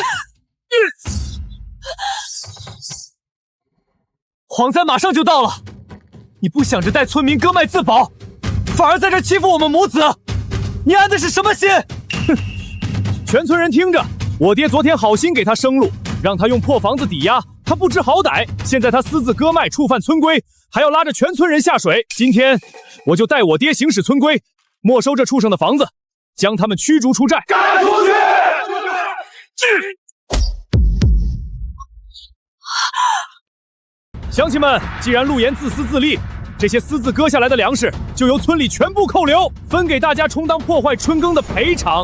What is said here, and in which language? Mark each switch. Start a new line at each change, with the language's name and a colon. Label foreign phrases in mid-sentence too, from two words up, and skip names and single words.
Chinese: 蝗災馬上就到了，你不想着帶村民割麥自保，反而在這欺負我們母子，你安的是什麼心？哼！全村人聽着，我爹昨天好心給他生路，讓他用破房子抵押，他不知好歹，現在他私自割麥，觸犯村規，還要拉着全村人下水。今天我就帶我爹行使村規，沒收這畜生的房子，將他們驅逐出寨。趕出去！鄉親們，既然陸岩自私自利，這些私自割下來的糧食就由村裡全部扣留，分給大家充當破壞春耕的賠償。